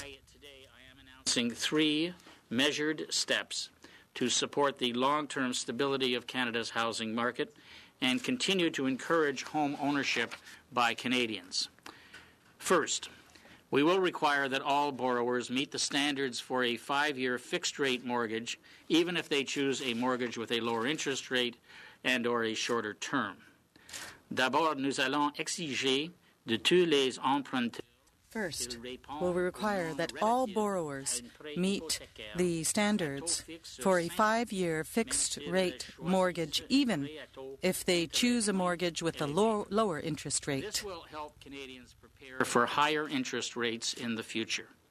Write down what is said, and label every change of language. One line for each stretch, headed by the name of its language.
English: Today I am announcing 3 measured steps to support the long-term stability of Canada's housing market and continue to encourage home ownership by Canadians. First, we will require that all borrowers meet the standards for a 5-year fixed-rate mortgage, even if they choose a mortgage with a lower interest rate and or a shorter term.
French: D'abord, nous allons exiger de tous les emprunteurs.
English: First, will we require that all borrowers meet the standards for a 5-year fixed-rate mortgage, even if they choose a mortgage with a lower interest rate. This will help Canadians prepare for higher interest rates in the future.